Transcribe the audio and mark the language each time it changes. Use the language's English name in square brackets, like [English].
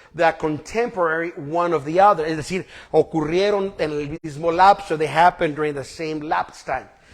[English] They are contemporary one of the other. [Spanish] Es decir, ocurrieron en el mismo lapso. [English] They happened during the same lapse time.